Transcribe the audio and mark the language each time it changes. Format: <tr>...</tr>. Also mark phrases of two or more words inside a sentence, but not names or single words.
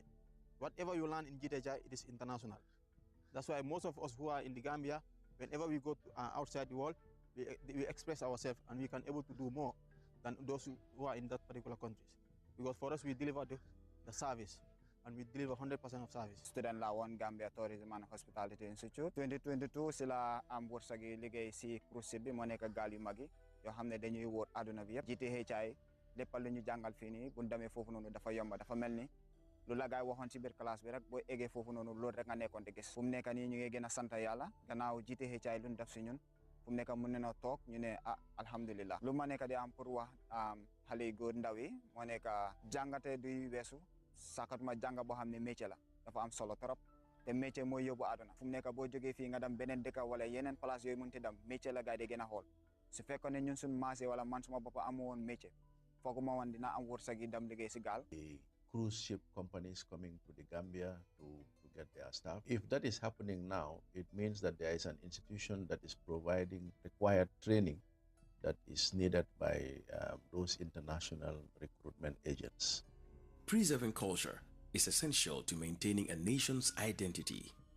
<en>Whatever you learn in GTHI, it is international. That's why most of us who are in the Gambia, whenever we go to, outside the world, we express ourselves and we can able to do more than those who are in that particular countries. Because for us, we deliver the service, and we deliver 100% of service.</en> <wo>Student la woon Gambia Tourism and Hospitality Institute 2022 si la am wërsëgi liggéey si</wo> <en>cruise ship</en> <wo>bi moo nekk gaal yu mag yi yoo xam ne dañuy wóor àdduna bi yëpp GTHI lépp lu ñu jàngal fii nii bu ñu demee foofu noonu dafa yomba dafa mel ni lu la gaay waxoon ci biir classe bi rek boo eggee foofu noonu loolu rek nga nekkoon di gis fu mu nekk nii ñu ngi gën a sant yàlla gannaaw GTHI lu ñu def si ñun fu mu nekk mën nañoo toog ñu ne alhamdulillah lu ma nekk di am pour wax xale yu góor ndaw yi moo nekk jàngate duy weesu sakatuma jàng boo xam ne métier la dafa am solo trop te métier mooy yóbbu àdduna fu mu nekk boo jógee fii nga dem beneen dëkk wala yeneen place yooyu mënti dem métier la gaay di gën a xool su fekkoon ne ñun suñu maase wala man suma bopp amu woon métier fooguma woon dina am wërsëg yi dem liggéey si gaal.</wo> <en>Cruise ship companies coming to the Gambia to get their staff. If that is happening now, it means that there is an institution that is providing required training that is needed by those international recruitment agents. Preserving culture is essential to maintaining a nation's identity.</en>